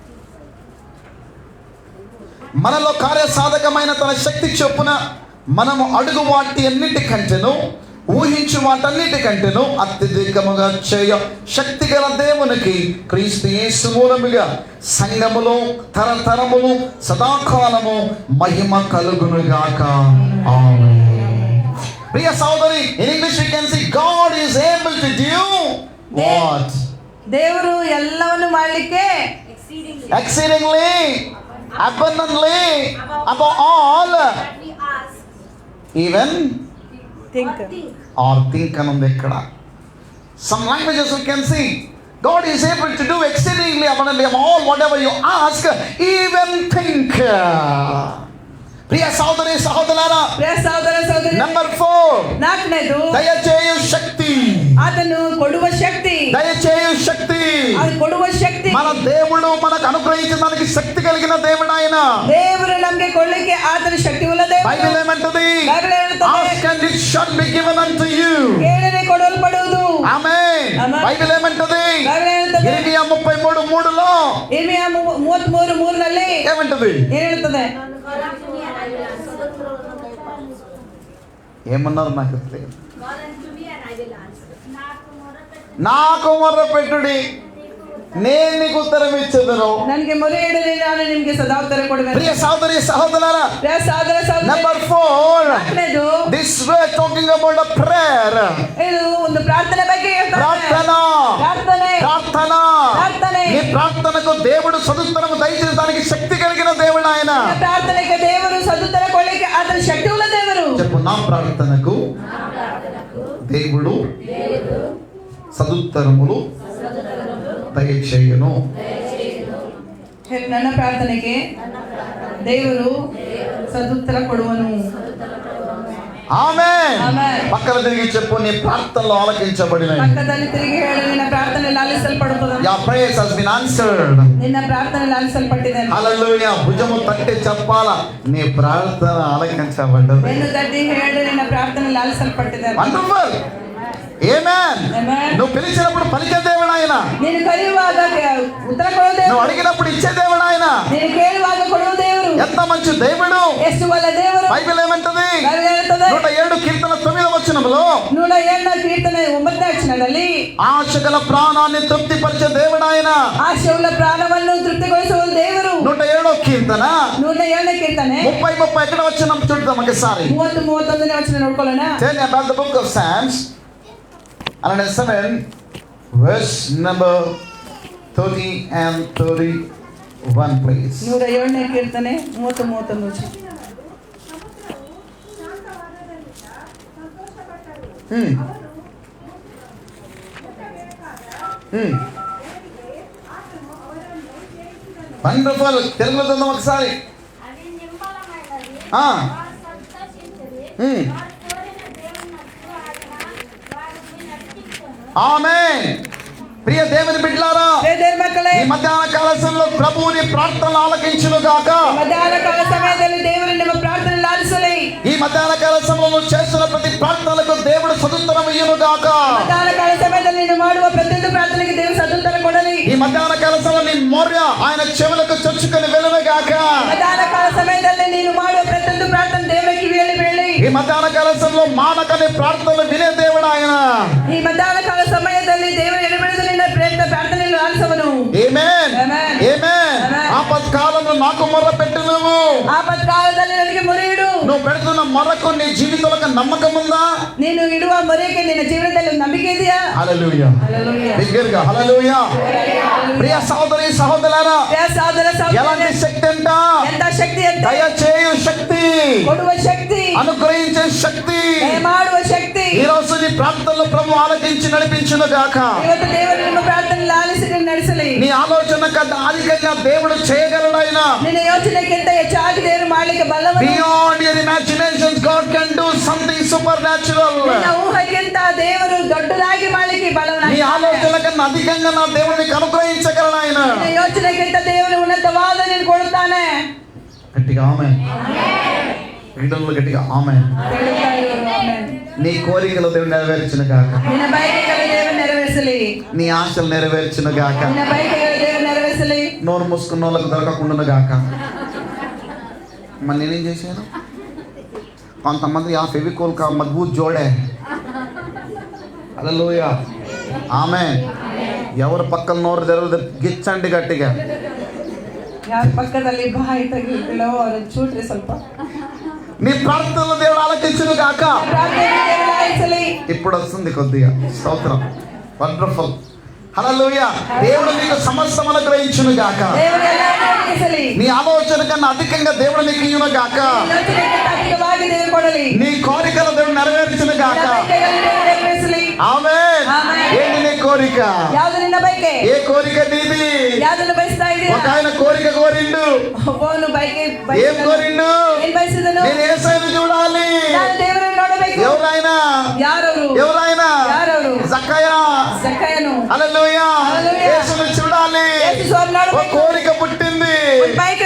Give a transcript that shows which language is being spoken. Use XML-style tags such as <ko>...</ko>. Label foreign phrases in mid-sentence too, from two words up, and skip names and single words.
<te>మనలో కార్యసాధకమైన తన శక్తి చొప్పున మనము అడుగు వాటి అన్నిటికంటేను ఊహించు వాటన్నిటికంటేను అత్యధికముగా చేయ శక్తి గల దేవునికి క్రీస్తు యేసు మూలముగా సంఘములో తరతరములు సదాకాలము మహిమ కలుగునుగాక. ఆమేన్. ప్రియ సోదరి,</te> <en>in English you can see God is able to do what?</en> <kn>ದೇವರು ಎಲ್ಲವನ್ನು ಮಾಡಲಿಕ್ಕೆ</kn> <en>exceedingly abundantly above all That we ask even ಥಿಂಕ್ or think. or think</en> <te>అనుంది ఇక్కడ.</te> <en>Some languages you can see God is able to do exceedingly abundantly above all whatever you ask, even think.</en> <te>ప్రియ సోదరి సహోదరులారా,</te> <kn>ಸಹೋದರ ಸಹೋದರಿ,</kn> <te>నెంబర్ 4,</te> <kn>ನಾಲ್ಕನೇದು</kn> <te>దయచేయు శక్తి.</te> <kn>ಅದನ್ನು ಕೊಡುವ ಶಕ್ತಿ.</kn> <te>దయచేయు శక్తి.</te> <kn>ಅದು ಕೊಡುವ ಶಕ್ತಿ.</kn> <te>మన దేవుడు మనకు అనుగ్రహించడానికి శక్తి కలిగిన దేవుడు ఆయన.</te> <kn>ದೇವರು ನಮಗೆ ಕೊಡ್ಲಿಕ್ಕೆ ಆತನ ಶಕ್ತಿ ಉಳ್ಳ ದೇವರು.</kn> <te>బైబిల్ ఏమంటది?</te> <kn>ಬೈಬಲ್ ಹೇಳುತ್ತದೆ,</kn> <en>Ask and it shall be given unto you.</en> <kn>ಕೇಳಿದರೆ ಕೊಡಲ್ಪಡುವುದು.</kn> <te>ఆమేన్. ఆమేన్. బైబిల్ ఏమంటది?</te> <kn>ಬೈಬಲ್ ಹೇಳುತ್ತದೆ,</kn> <te>ఇర్మియా 33:3లో</te> <kn>ಇರ್ಮಿಯಾ 33:3</kn> <te>ఏమంటది?</te> <kn>ಏನ್ ಹೇಳ್ತದೆ?</kn> <te>ఏమన్నారు నాకు తెలియదు.</te> <en>God unto me and I will answer.</en> <te>నాకు మొర్ర పెట్టుడి, నేను నీకు ఉత్తరం ఇచ్చేదను.</te> <kn>ನನಗೆ ಮೊರೆ ಇಡಲಿ, ನಾನು ನಿಮಗೆ ಸದಾ ಉತ್ತರ ಕೊಡುವೆನು.</kn> <te>ప్రియ సోదరి సహోదరులారా,</te> <kn>ಪ್ರಿಯ ಸಹೋದರ ಸಹೋದರಿ,</kn> <te>నెంబర్ 4,</te> <kn>ನಾಲ್ಕನೇದು</kn> <en>this way talking about a prayer.</en> <kn>ಇದು ಒಂದು ಪ್ರಾರ್ಥನೆ ಬಗ್ಗೆ ಹೇಳ್ತಾರೆ.</kn> <te>ప్రార్థన,</te> <kn>ಪ್ರಾರ್ಥನೆ,</kn> <te>ప్రార్థన.</te> <kn>ప్రార్థನೆ.</kn> <te>నీ ప్రార్థనకు దేవుడు సదుత్తరము దయచేయడానికి శక్తి కలిగిన దేవుడు ఆయన.</te> <kn>ಪ್ರಾರ್ಥನೆಗೆ ದೇವರು ಸದುತ್ತರ ಕೊಡಲಿಕ್ಕೆ ಆತನ ಶಕ್ತಿ ಉಳ್ಳ ದೇವರು.</kn> <te>చెప్పు, నా ప్రార్థనకు దేవుడు సదుత్తరములు దయచేయును.</te> <kn>ನನ್ನ ಪ್ರಾರ್ಥನೆಗೆ ದೇವರು ಸದುತ್ತರ ಕೊಡುವನು.</kn> <te>ఆమేన్. ఆమేన్. పక్కన తిరిగి చెప్పు, నీ ప్రార్థనలు ఆలకించబడినాయి.</te> <kn>ಪಕ್ಕದಲ್ಲಿ ತಿರುಗಿ ಹೇಳು, ನಿನ್ನ ಪ್ರಾರ್ಥನೆ ಲಾಲಿಸಲ್ಪಡುತ್ತದೆ.</kn> <en>Your prayers has been answered.</en> <kn>ನಿನ್ನ ಪ್ರಾರ್ಥನೆ ಲಾಲಿಸಲ್ಪಟ್ಟಿದೆ.</kn> <te>హల్లెలూయా. భుజము తట్టి చెప్పాలా, నీ ప్రార్థన ఆలకించబడ్డది.</te> <kn>ಬೆನ್ನು ತಟ್ಟಿ ಹೇಳು, ನಿನ್ನ ಪ್ರಾರ್ಥನೆ ಲಾಲಿಸಲ್ಪಟ್ಟಿದೆ.</kn> <te>వండర్ఫుల్. ఆమేన్. ఆమేన్. నువ్వు పిలిచినప్పుడు పలికే దేవుడు ఆయన.</te> <kn>ನೀನು ಕರೆಯುವಾಗ ಉತ್ತರ ಕೊಡುವ</kn> <te>నువ్వు</te> <kn>ದೇವರು.</kn> <te>అడిగినప్పుడు ఇచ్చే దేవుడు ఆయన.</te> <kn>ನೀನು ಕೇಳುವಾಗ ಕೊಡುವ ದೇವರು.</kn> <te>ఎంత మంచి దేవుడు.</te> <kn>ಎಷ್ಟು ಒಳ್ಳೆ ದೇವರು.</kn> <te>బైబిల్ ఏమంటది?</te> <kn>ಬೈಬಲ್ ಹೇಳುತ್ತದೆ,</kn> <te>107 కీర్తన 9వ వచనములో</te> <kn>107 ಕೀರ್ತನೆ 9ನೇ ವಚನ. ವಚನದಲ್ಲಿ</kn> <te>ఆశగల ప్రాణాన్ని తృప్తిపరిచే దేవుడు ఆయన.</te> <kn>ಆಶೆಯುಳ್ಳ ಪ್ರಾಣವನ್ನು ತೃಪ್ತಿಗೊಳಿಸುವ ದೇವರು.</kn> <te>107వ కీర్తన</te> <kn>107ನೇ ಕೀರ್ತನೆ</kn> <te>30 ఎక్కడ వచ్చిన చూద్దాం ఒకసారి.</te> <kn>30-31ನೇ ವಚನ ನೋಡ್ಕೊಳ್ಳೋಣ.</kn> <en>Tell me about the book of Psalms 107 verse number 30 and 31 please.</en> <kn>107ನೇ ಕೀರ್ತನೆ 30-31 ವಚನ.</kn> <te>వండర్ఫుల్. తెలుగులో చదువు ఒకసారి. అది నింబలమైనది. ఆ. వారు సంతోషించుడి. వారు కోరిన దేవునినట్లు ఆయన వారిని నడిపించును. ఆమేన్. ప్రియ దేవుని బిడ్డలారా,</te> <kn>ದೇವರ ಮಕ್ಕಳೇ,</kn> <te>ఈ మధ్యాహ్న కాల సమయంలో ప్రభువుని ప్రార్థనలు ఆలకించును గాక.</te> <kn>ಮಧ್ಯಾಹ್ನ ಕಾಲ ಸಮಯದಲ್ಲಿ ದೇವರು ನಿಮ್ಮ ಪ್ರಾರ್ಥನೆ ಆಲಿಸಲಿ.</kn> <te>ఈ మధ్యాహ్న కాల సమయంలో చేస్తున్న ప్రతి ప్రార్థనలకు దేవుడు సదుత్తరం ఇయ్యును గాక.</te> <kn>ಮಧ್ಯಾಹ್ನ ಕಾಲ ಸಮಯದಲ್ಲಿ ನೀನು ಮಾಡುವ ಪ್ರತಿಯೊಂದು ಪ್ರಾರ್ಥನೆಗೆ ದೇವರು ಸದುತ್ತರ ಕೊಡಲಿ.</kn> <te>ఈ మధ్యాహ్న కాల సమయంలో నీ మొర్ర ఆయన చెవులకు చొచ్చుకొని వెళ్ళును గాక.</te> <kn>ಮಧ್ಯಾಹ್ನ ಕಾಲ ಸಮಯದಲ್ಲಿ ನೀನು ಮಾಡುವ ಪ್ರತಿಯೊಂದು ಪ್ರಾರ್ಥನೆ ದೇವರ ಕಿವಿಯಲ್ಲಿ ಬೀಳಲಿ.</kn> <te>ఈ మధ్యాహ్న కాల సమయంలో మానకని ప్రార్థనలు వినే దేవుడు ఆయన.</te> <kn>ಈ ಮಧ್ಯಾಹ್ನ ಕಾಲ ಸಮಯದಲ್ಲಿ ದೇವರು ಎಡಬಿಡದು ನಿನ್ನ ಪ್ರಾರ್ಥನೆಯನ್ನು ಆಲಿಸುವನು.</kn> <te>ఆమేన్. ఆమేన్. ఆమేన్. ఆపత్కాలంలో నాకు మొర్ర పెట్టు నువ్వు.</te> <kn>ಆಪತ್ಕಾಲದಲ್ಲಿ ನನಗೆ ಮೊರೆ ಇಡು.</kn> <te>నువ్వు పెడుతున్న మొర్రకు నీ జీవితంలో నమ్మకం ఉందా?</te> <kn>ನೀನು ಇಡುವ ಮೊರೆಗೆ ನಿನ್ನ ಜೀವನದಲ್ಲಿ ಒಂದು ನಂಬಿಕೆ ಇದೆಯಾ?</kn> <te>హల్లెలూయా. హల్లెలూయా. బిగ్గరగా హల్లెలూయా. ప్రియ సహోదరి సహోదరులారా,</te> <kn>ಪ್ರಿಯ ಸಹೋದರ</kn> <te>ఎలాంటి</te> <kn>ಸಹೋದರಿಯರೇ,</kn> <te>శక్తి అంట?</te> <kn>ಎಂತ ಶಕ್ತಿ ಅಂತ?</kn> <te>దయచేయు శక్తి,</te> <kn>ಕೊಡುವ ಶಕ್ತಿ,</kn> <te>అనుగ్రహించే శక్తి.</te> <kn>ದಯ ಮಾಡುವ ಶಕ್ತಿ.</kn> <te>ఈ రోజు నీ ప్రార్థనలో ప్రభు ఆలకించి నడిపించును గాక.</te> <kn>ಇವತ್ತು ದೇವರು ನಿಮ್ಮ ಪ್ರಾರ್ಥನೆ ಆಲಿಸಿ ನಡೆಸಲಿ.</kn> <te>నీ ఆలోచన కన్నా అధికంగా దేవుడు చేయగలడు ఆయన.</te> <kn>ನಿನ್ನ ಯೋಚನೆಗಿಂತ ಹೆಚ್ಚಾಗಿ ದೇವರು ಮಾಡಲಿಕ್ಕೆ ಬಲ್ಲವನು.</kn> <en>Beyond your imaginations, God can do something supernatural.</en> <kn>ನಿನ್ನ ಊಹೆಗಿಂತ ದೇವರು ದೊಡ್ಡದಾಗಿ ಮಾಡಲಿಕ್ಕೆ</kn> <te>నీ</te> <kn>ಬಲ್ಲವನಾಗಿದ್ದಾನೆ.</kn> <te>ఆలోచన కన్నా అధికంగా నా దేవుడికి అనుగ్రహించగలడు ఆయన.</te> <kn>ನಿನ್ನ ಯೋಚನೆಗಿಂತ ದೇವರು ಉನ್ನತವಾದ ನೀನು ಕೊಡುತ್ತಾನೆ.</kn> <te>గట్టిగా ఆమేన్. వీళ్ళలో గట్టిగా ఆమేన్.</te> <kn>ಹೇಳುತ್ತಾ ಇರುವರು ಆಮೆನ್.</kn> <te>నీ కోరికలు దేవుడు నెరవేర్చును గాక.</te> <kn>ನಿನ್ನ ಬಯಕೆಗಳು ದೇವರು ನೆರವೇರಿಸಲಿ.</kn> <te>నీ ఆశలు నెరవేర్చును గాక.</te> <kn>ನಿನ್ನ బయಕೆಗಳು ದೇವರು నెరవేರಿಸಲಿ.</kn> <te>నోరు మూసుకున్న వాళ్ళకు దొరకకుండా గాక. మరి నేనేం చేశాను? కొంతమంది ఆ ఫెవికోల్</te> <hi>का मज़बूत जोड़े.</hi> <te>హల్లెలూయా. ఆమేన్. ఎవరు పక్కన నోరు తెరవదు, గిచ్చండి గట్టిగా.</te> <kn>ಯಾರ ಪಕ್ಕದಲ್ಲಿ ಬಾಯಿ ತೆಗಿಲೋ ಅವ್ರನ್ನ ಚೂಟ್ರಿ ಸ್ವಲ್ಪ.</kn> <te>నీ ప్రార్థనలు దేవుడు ఆలకించును గాక.</te> <kn>ಪ್ರಾರ್ಥನೆ ದೇವರು ಆಲಿಸಲಿ.</kn> <te>ఇప్పుడు వస్తుంది కొద్దిగా స్తోత్రం. వండర్ఫుల్. హల్లెలూయా. దేవుడు నీకు సమస్తం అనుగ్రహించును గాక.</te> <kn>ದೇವರು ಎಲ್ಲವನ್ನೂ ಒದಗಿಸಲಿ.</kn> <te>నీ ఆలోచన కన్నా అధికంగా దేవుడు నీకు ఇయ్యును గాక.</te> <kn>ಯೋಚನೆಗಿಂತ ಅಧಿಕವಾಗಿ ದೇವರು ಕೊಡಲಿ.</kn> <te>నీ కోరికలు దేవుడు నెరవేర్చును గాక.</te> <kn>ನಿನ್ನ ಬಯಕೆಗಳು ದೇವರು ನೆರವೇರಿಸಲಿ.</kn> <te>ఆమేన్. ఆమేన్. ఏంటి నీ కోరిక?</te> <kn>ಯಾವುದು ನಿನ್ನ ಬಯಕೆ?</kn> <te>ఏ కోరిక నీది?</te> <kn>ಯಾವ್ದನ್ನು ಬಯಸ್ತಾ ಇದೀಯಾ?</kn> <te>ఒక ఆయన కోరిక కోరిండు.</te> <kn>ಒಬ್ಬನು ಬಯಕೆ</kn> <te>ఏం కోరిండు?</te> <kn>ಏನ್ ಬಯಸಿದನು?</kn> <te>నేను యేసయ్యను చూడాలి.</te> <kn>ನಾನು ದೇವರನ್ನು ನೋಡಬೇಕು.</kn> <te>ఎవరైనా?</te> <kn>ಯಾರವರು?</kn> <te>ఎవరైనా?</te> <kn>ಯಾರವರು?</kn> <te>జక్కయ్య.</te> <kn>ಜಕ್ಕಯ್ಯನು.</kn> <te>హల్లెలూయా. హల్లెలూయా. యేసును చూడాలి.</te> <kn>ಯೇಸು ಸ್ವಾಮಿ</kn> <te>ఒక</te> <kn>ನೋಡಬೇಕು.</kn> <te>కోరిక పుట్టింది.</te> <kn>ಒಂದು ಬಯಕೆ</kn>